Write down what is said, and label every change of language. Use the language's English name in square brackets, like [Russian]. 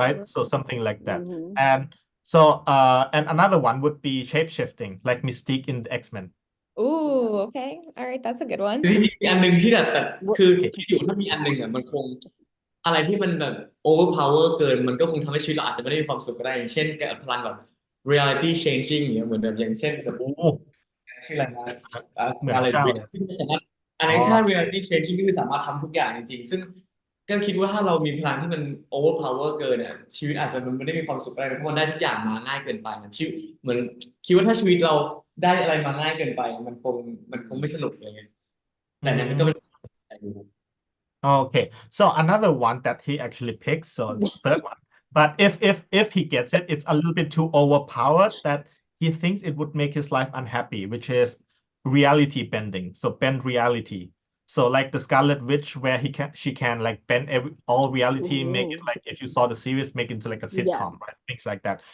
[English] right so something like that Mhm. and So and another one would be shape-shifting, like Mystique in the X-Men. Ooh, okay. All right, that's a good one. [Thai] คือจริงๆมีอันหนึ่งที่แต่ [English] What- [Thai] คือคิดอยู่ถ้ามีอันหนึ่งอ่ะมันคงอะไรที่มันแบบ overpower เกินมันก็คงทำให้ชีวิตเราอาจจะไม่ได้มีความสุขก็ได้อย่างเช่นพลังแบบ reality changing อย่างเงี้ยเหมือนแบบอย่างเช่นสมมติ โอ้ ชื่ออะไรนะ เหมือน อะไร เจ้า ที่สามารถอันนี้ถ้า reality changing ก็คือสามารถทำทุกอย่างจริงๆซึ่งก็คิดว่าถ้าเรามีพลังที่มัน overpower เกินเนี่ยชีวิตอาจจะมันไม่ได้มีความสุขอะไรเพราะมันได้ทุกอย่างมาง่ายเกินไปนะชีวิตเหมือนคิดว่าถ้าชีวิตเราได้อะไรมาง่ายเกินไปมันคงไม่สนุกอะไรเงี้ยแต่เนี่ยมันก็เป็น [English] Okay, so another one that he actually picks, so it's the third one. But if he gets it, it's a little bit too overpowered that he thinks it would make his life unhappy, which is reality bending. So bend reality. So like the Scarlet Witch, where she can like bend all reality, make it like if you saw the series, make it into like a sitcom, right? Things like that.